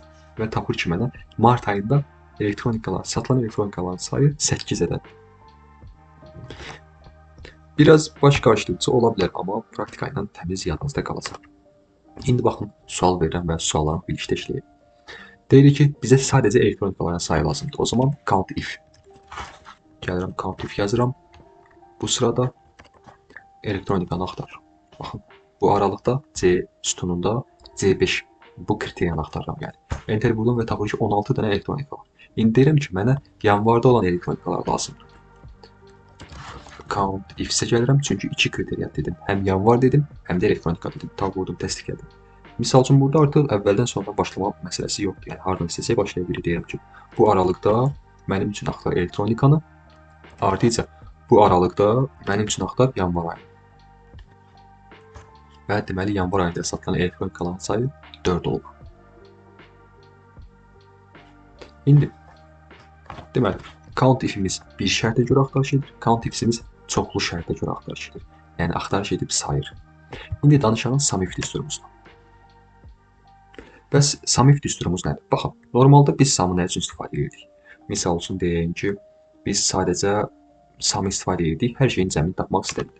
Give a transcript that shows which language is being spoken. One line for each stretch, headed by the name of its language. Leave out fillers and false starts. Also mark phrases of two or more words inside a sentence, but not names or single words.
Azerbaijani: Və tapır ki, mənə mart ayında satılan elektronikaların sayı 8 ədəd. Biraz baş qarışdırıcı ola bilər, amma praktika ilə təmiz yadınızda qalacaq. İndi baxın, sual verirəm və sualları birlikdə işləyək. Deyirik ki, bizə sadəcə elektronikaların sayı lazımdır. O zaman
English: count if.
Azerbaijani: Gəlirəm,
English: count if
Azerbaijani: yazıram. Bu sırada elektronikanı axtar. Baxın, bu aralıqda C sütununda C5 Bu kriteriyanı axtarıram yəni. Enter vurdum və tapır ki 16 dənə elektronika var. İndi deyirəm ki mənə yanvarda olan elektronikalar lazımdır.
English: Count if-ə
Azerbaijani: gəlirəm çünki 2 kriteriya dedim. Həm yanvar dedim, həm də elektronika dedim. Tab vurdum, təsdiqlədim. Misal üçün burada artıq əvvəldən sonradan başlama məsələsi yoxdur. Yəni hardan istəsək başlaya bilərik. Deyirəm ki, bu aralıqda mənim üçün axtar elektronikanı. Artıca bu aralıqda mənim üçün axtar yanvar ayı. Və deməli yanvar ayında satılan elektronikaların sayı 4 olub. İndi deməli
English: count if-imiz
Azerbaijani: bir şərtə görə axtarış edir.
English: Count if-imiz
Azerbaijani: çoxlu şərtə görə axtarış edir. Yəni axtarış edib sayır. İndi danışalım
English: sum if
Azerbaijani: düsturumuzdan. Bəs
English: sum if
Azerbaijani: düsturumuz nədir? Baxın, normalda biz sum'ı nə üçün istifadə edirik? Misal üçün deyək ki, biz sadəcə sum'ı istifadə edirik, hər şeyin cəmini tapmaq istədik.